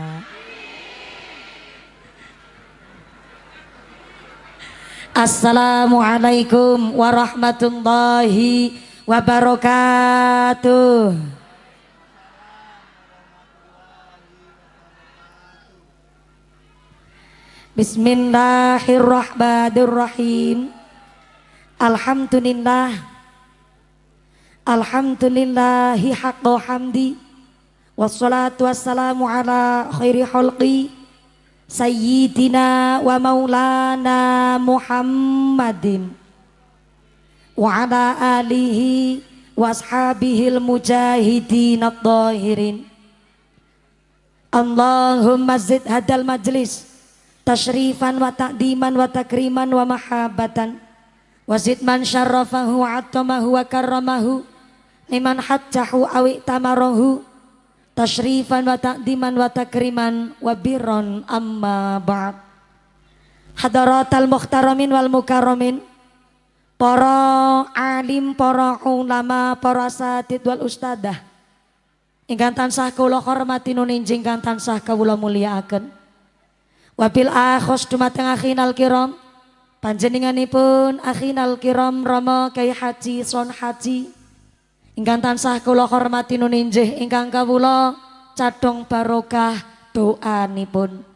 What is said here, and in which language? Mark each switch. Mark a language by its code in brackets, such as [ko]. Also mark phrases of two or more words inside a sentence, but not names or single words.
[ar] السلام عليكم ورحمة الله وبركاته. بسم الله الرحمن الرحيم. الحمد لله حق حمده. والصلاة والسلام على خير خلقه سيدنا ومولانا محمد وعلى آله وأصحابه المجاهدين الطاهرين. اللهم زد هذا المجلس تشريفا وتعظيما وتكريما ومهابة وزد من شرفه وعظمه وكرمه ممن حجه أو اعتمره تشريفا وتعظيما وتكريما وبرا أما بعد. حضرات المحترمين والمكرمين, [jv] para alim, para ulama, para [ar] أساتيذ والأستاذة [jv] ingkang tansah kula hormati nuninjing kang tansah kawula mulyakaken. [ar] وبالأخص [jv] dumateng [ar] أخينا الكرام, [jv] panjenenganipun [ar] أخينا الكرام [jv] Rama Kyai Haji Son Haji ingkang tansah kula hormati nuninjih ingkang kawula cadhong barokah doanipun.